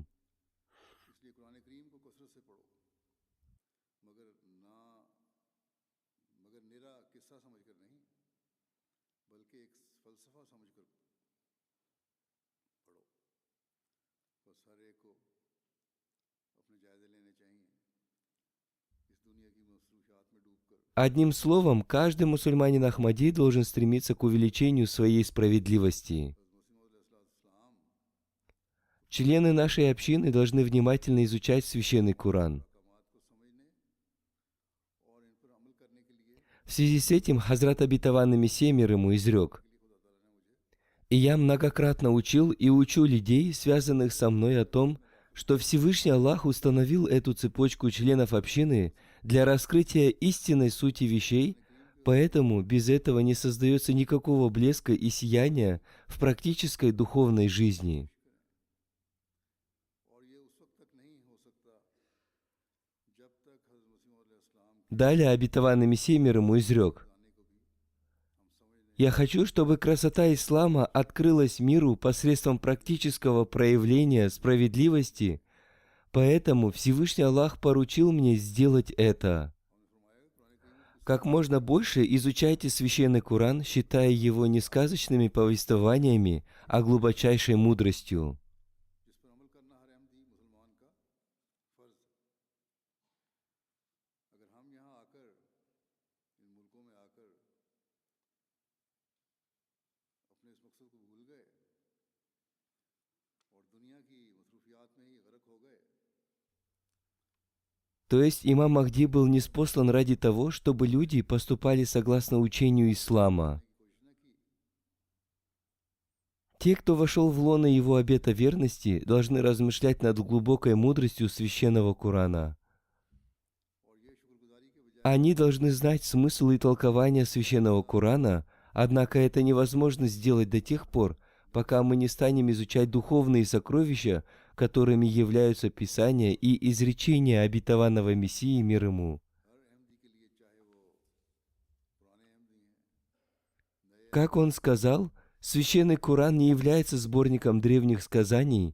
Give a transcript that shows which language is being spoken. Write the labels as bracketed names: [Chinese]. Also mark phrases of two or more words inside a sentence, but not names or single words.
[Urdu] اس لیے قرآن کریم کو کثرت سے پڑھو مگر نرا قصہ سمجھ کر نہیں بلکہ ایک فلسفہ سمجھ کر پڑھو. بس ہر ایک کو اپنے جائزے لینے چاہئیں اس دنیا کی مصروفیات میں ڈوب کر [Russian] Одним словом, каждый мусульманин Ахмади должен стремиться к увеличению своей справедливости. [Urdu] इस्लाम [Russian] Члены нашей общины должны внимательно изучать Священный Коран. [Urdu] احکامات کو سمجھنے اور ان پر عمل کرنے کے لیے [Russian] В связи с этим Хазрат обетованный Мессия мир ему изрек: [Urdu] خدا تعالیٰ نے مجھے [Russian] «И я многократно учил и учу людей, связанных со мной, о том, что Всевышний Аллах установил эту цепочку членов общины для раскрытия истинной сути вещей, поэтому без этого не создается никакого блеска и сияния в практической духовной жизни». [Urdu] اور یہ اس وقت تک نہیں ہو سکتا جب تک حضرت مسیح علیہ السلام [Russian] Далее обетованный Мессия мир ему изрек: [Urdu] گانے کو بھی ہم سمجھ لیں [Russian] «Я хочу, чтобы красота ислама открылась миру посредством практического проявления справедливости, поэтому Всевышний Аллах поручил мне сделать это». Как можно больше изучайте Священный Коран, считая его не сказочными повествованиями, а глубочайшей мудростью. [Urdu] جس پر عمل کرنا ہر احمدی مسلمان کا فرض ہے. اگر ہم یہاں آ کر ان ملکوں میں آ کر اپنے اس مقصد کو بھول گئے اور دنیا کی مصروفیات میں ہی غرق ہو گئے [Russian] То есть имам Махди был ниспослан ради того, чтобы люди поступали согласно учению ислама. [Urdu] کی کوشش نہ کی [Russian] Те, кто вошел в лоно его обета верности, должны размышлять над глубокой мудростью Священного Корана. [Urdu] اور یہ شکرگزاری کے بجائے [Russian] Они должны знать смысл и толкование Священного Корана, однако это невозможно сделать до тех пор, пока мы не станем изучать духовные сокровища, которыми являются Писания и изречения обетованного Мессии мир ему. [Urdu] ہر احمدی کے لیے چاہے وہ پرانے احمدی ہیں [Russian] Как он сказал, священный Коран не является сборником древних сказаний.